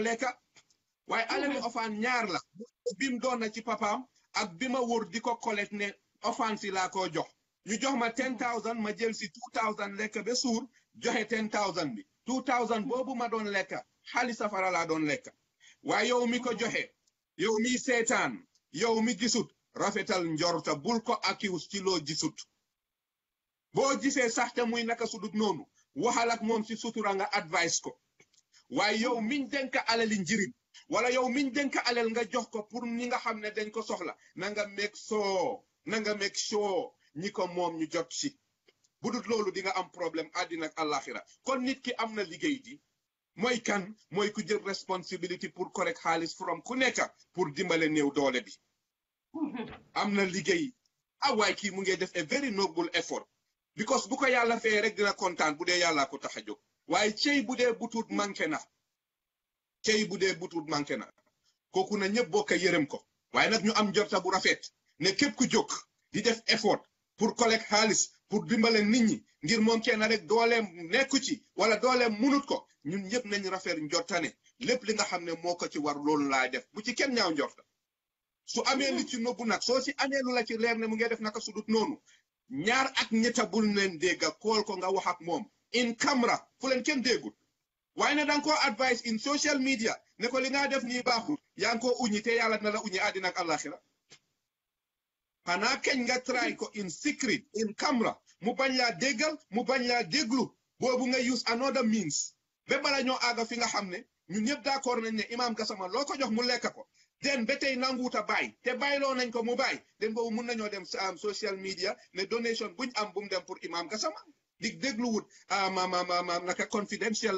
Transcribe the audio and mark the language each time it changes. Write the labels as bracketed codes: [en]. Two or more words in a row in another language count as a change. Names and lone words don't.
[wo] lekka waaye alali ofaan ñaar la bim doon na ci papaam ak bi ma wóor di ko collecte ne offense laa ko jox ñu jox ma 10,000 ma jël si 2,000 lekk ba suur joxe 10,000 bi 2,000 boobu ma doon lekk xaalis safara laa doon lekk waaye yow mi ko joxe yow mi seetaan yow mi gisut rafetal njorta bul ko accuse ci loo gisut boo gisee sax te muy naka sudut noonu waxal ak moom si sutura nga advice ko waaye yow miñ denk alali njirim wala yow miñ denk alal nga jox ko pour ñi nga xam ne dañ ko soxla na nga [en] make sure [wo] ñi ko moom ñu jot si budut loolu di nga am problème àddina ak àllaaxira kon nit ki am na liggéey di mooy kan mooy ku jël responsibility pour correct xaalis from ku nekk pour dimbale néew doole bi am na liggéey waaye kii mu ngi def [en] a very noble effort because [wo] bu ko yàlla fee rek dina kontaan bu dee yàllaa ko tax a jóg waaye cey bu dee butut manqué na cey bu dee butut manqué na kooku na ñëpp bokk yërëm ko waaye nag ñu am njorta bu rafet ne képp ku jóg di def [fr] effort pour collecte [wo] xaalis pour dimbale nit ñi ngir moom kenn rek dooleem nekku ci wala dooleem munut ko ñun ñëpp nañ rafet njortane lépp li nga xam ne moo ko ci war loolu laa def bu ci kenn ñaaw njorta su amee li ci nobbu nag soo si amee lu la ci leer ne mu ngi def naka sudut noonu ñaar ak ñetta bul leen dégga kool ko nga wax ak moom [en] in camera [wo] fu leen kenn déggul waaye ne danga ko advice [en] in social media [wo] ne ko li nga def nii baaxul yaa ngi ko uñi te yàlla na la uñi àddina ak àllaaxira xanaa keñ nga try ko [en] in secret in camera [wo] mu bañ laa déggal mu bañ laa déglu boobu nga [en] use another means [wo] ba bala ñoo àgga fi nga xam ne ñun ñëpp d'accord nañ ne Imam Gassama loo ko jox mu lekk ko den ba tey nanguuta bàyyi te bàyyiloo nañ ko mu bàyyi den boobu mun nañoo dem [en] social media [wo] ne donation buñ am bu mu dem pour Imam Gassama di dégluwut naka confidential